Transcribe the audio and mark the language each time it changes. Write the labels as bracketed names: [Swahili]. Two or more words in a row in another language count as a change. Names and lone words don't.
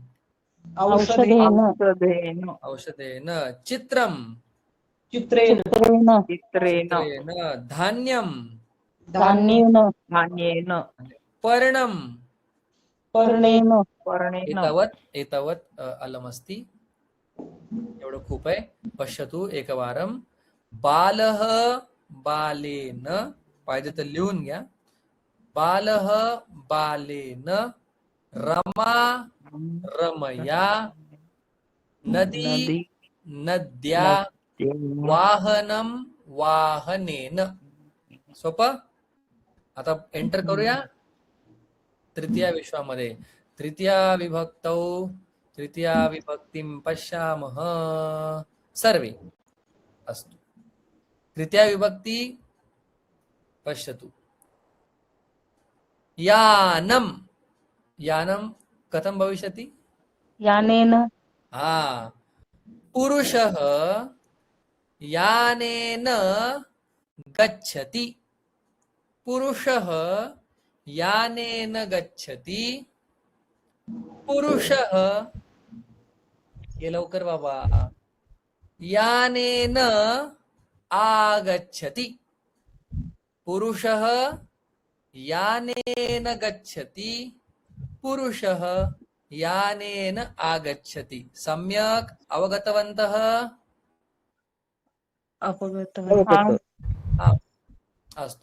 [Sanskrit] औषधेन औषधेन. चित्रम चित्रेण चित्रेन. धान्यम धान्येन पर्णम. पर्णेन एतावत् अलमस्ति. [Marathi] एवढं खूप आहे. [Sanskrit] पश्यतु एकवारं. बालः बालेन. [Marathi] पाहिजे तर लिहून घ्या. [Sanskrit] बालः बालेन रमा रमया नदी नद्या वाहनम वाहनेन. [Marathi] सोपं. आता एंटर करूया तृतीया विश्वामध्ये. [Sanskrit] तृतीया विभक्तौ तृतीया विभक्तिं पश्यामः सर्वे. अस्तु. तृतीया विभक्ति पश्यतु. यानम. यानम कथं भविष्यति? यानेन हा. पुरुषः यानेन गच्छति. पुरुषः यानेन गच्छति. [Marathi] पुरुषः. ये लवकर बाबा. [Sanskrit] यानेन आगच्छति. पुरुषः यानेन गच्छति. पुरुषः यानेन आगच्छति. सम्यक् अवगतवन्तः? अस्तु.